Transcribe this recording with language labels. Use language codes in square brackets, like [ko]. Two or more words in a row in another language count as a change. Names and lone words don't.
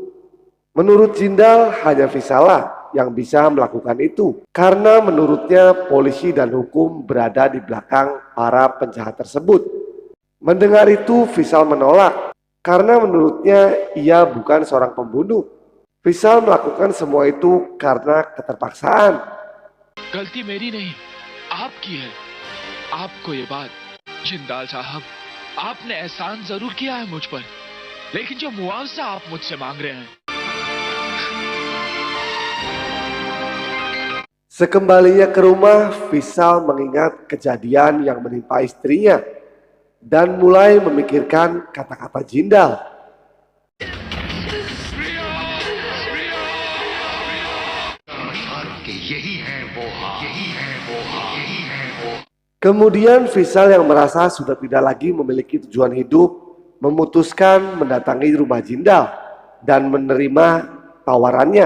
[id] Menurut Jindal, hanya Vishal lah yang bisa melakukan itu karena menurutnya polisi dan hukum berada di belakang para penjahat tersebut. Mendengar itu, Vishal menolak karena menurutnya ia bukan seorang pembunuh. Vishal melakukan semua itu karena keterpaksaan. [hi] गलती मेरी नहीं, आपकी है। आपको ये बात, जिंदाल साहब, आपने एहसान जरूर किया है मुझ पर, लेकिन जो मुआवजा आप मुझसे मांग रहे हैं। [id] Sekembalinya ke rumah, Vishal mengingat kejadian yang menimpa istrinya dan mulai memikirkan kata-kata Jindal. Kemudian Vishal yang merasa sudah tidak lagi memiliki tujuan hidup memutuskan mendatangi rumah Jindal dan menerima tawarannya.